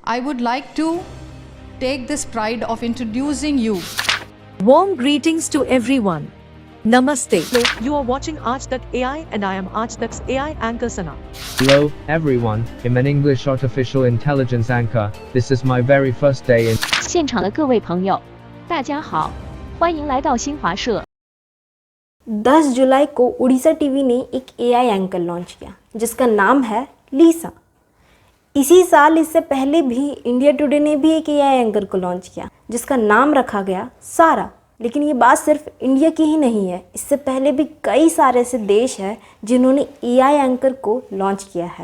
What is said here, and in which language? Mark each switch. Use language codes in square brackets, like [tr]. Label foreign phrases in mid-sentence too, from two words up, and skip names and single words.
[en] I would like to take this pride of introducing you. Warm greetings to everyone. Namaste. Hello, you are watching Aaj Tak AI and I am Aaj Tak's AI anchor Sana. Hello, everyone. I'm an English artificial intelligence anchor. This is my very first day in. [zh] 现场的各位朋友，大家好，欢迎来到新华社。 [hi] 10 जुलाई को उड़ीसा टीवी ने एक [en] AI anchor [hi] लॉन्च किया जिसका नाम है लीसा। इसी साल इससे पहले भी इंडिया टुडे ने भी एक [en] AI anchor [hi] को लॉन्च किया जिसका नाम रखा गया सारा। लेकिन ये बात सिर्फ इंडिया की ही नहीं है, इससे पहले भी कई सारे ऐसे देश हैं जिन्होंने [en] AI anchor [hi] को लॉन्च किया है।